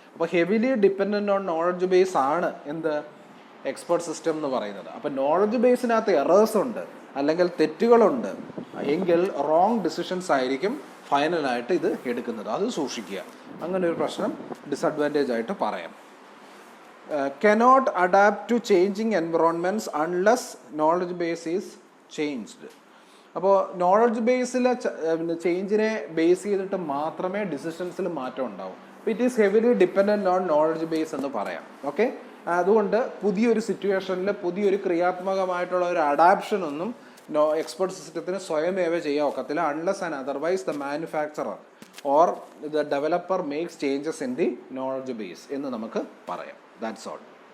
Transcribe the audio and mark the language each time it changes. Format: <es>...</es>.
<ml>അപ്പോൾ heavily dependent on knowledge base ആണ് എന്ത് എക്സ്പേർട്ട് സിസ്റ്റം എന്ന് പറയുന്നത്. അപ്പോൾ നോളജ് ബേസിനകത്ത് എറേഴ്സ് ഉണ്ട് അല്ലെങ്കിൽ തെറ്റുകളുണ്ട് എങ്കിൽ റോങ് ഡിസിഷൻസ് ആയിരിക്കും ഫൈനലായിട്ട് ഇത് എടുക്കുന്നത്. അത് സൂക്ഷിക്കുക. അങ്ങനെ ഒരു പ്രശ്നം ഡിസഡ്വാൻറ്റേജ് ആയിട്ട് പറയാം.</ml> <en>cannot adapt to changing environments unless knowledge base is changed.</en> <ml>അപ്പോൾ നോളജ് ബേസിലെ ചേഞ്ചിനെ ബേസ് ചെയ്തിട്ട് മാത്രമേ ഡിസിഷൻസിൽ മാറ്റം ഉണ്ടാവും.</ml> <en>it is heavily dependent on knowledge base</en> <ml>എന്ന് പറയാം. ഓക്കെ, അതുകൊണ്ട് പുതിയൊരു സിറ്റുവേഷനിൽ പുതിയൊരു ക്രിയാത്മകമായിട്ടുള്ള ഒരു അഡാപ്ഷൻ ഒന്നും എക്സ്പേർട്ട് സിസ്റ്റത്തിന് സ്വയമേവ ചെയ്യാൻ ഒക്കത്തില്ല</ml> <en>unless and otherwise the manufacturer or the developer makes changes in the knowledge base</en> <ml>എന്ന് നമുക്ക് പറയാം.</ml> <en>That's all.</en>